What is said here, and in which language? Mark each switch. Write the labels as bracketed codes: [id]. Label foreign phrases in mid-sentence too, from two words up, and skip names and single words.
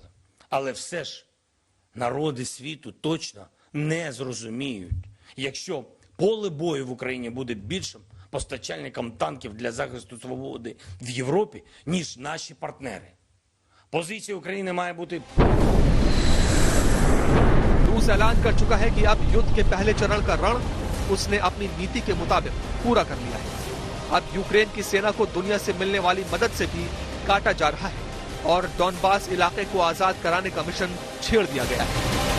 [uk] Але все ж народи світу точно не зрозуміють, якщо поле бою в Україні буде більшим постачальником танків для захисту свободи в Європі, ніж наші партнери. Позиція України має бути... [hi] रूस ऐलान कर चुका है कि अब युद्ध के पहले चरण का रण उसने अपनी नीति के मुताबिक पूरा कर लिया है। अब यूक्रेन की सेना को दुनिया से मिलने वाली मदद से भी काटा जा रहा है और डॉनबास इलाके को आजाद कराने का मिशन छेड़ दिया गया है।